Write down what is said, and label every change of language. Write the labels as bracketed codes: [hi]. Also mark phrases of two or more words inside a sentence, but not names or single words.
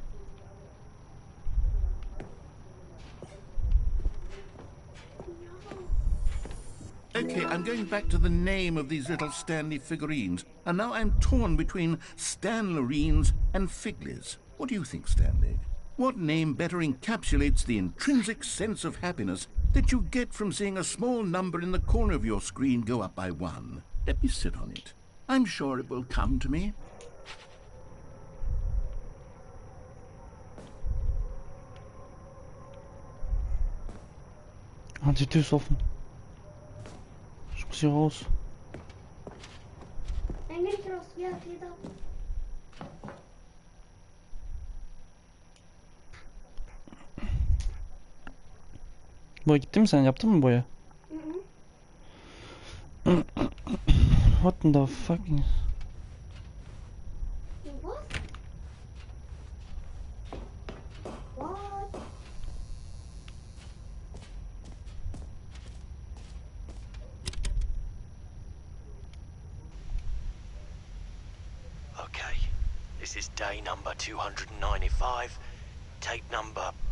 [en] Okay, I'm going back to the name of these little Stanley figurines, and now I'm torn between Stanlerines and Figlies. What do you think, Stanley? What name better encapsulates the intrinsic sense of happiness that you get from seeing a small number in the corner of your screen go up by 1? Let me sit on it. I'm sure it will come to me. [de] Ah, die Tür ist offen. Ich muss hier raus. Dann geh ich raus. Ja, geh da. [tr] Boya gitti mi sen? Yaptın mı boya? [en] What the fuck? What? What? Okay, this is day number 295, tape number...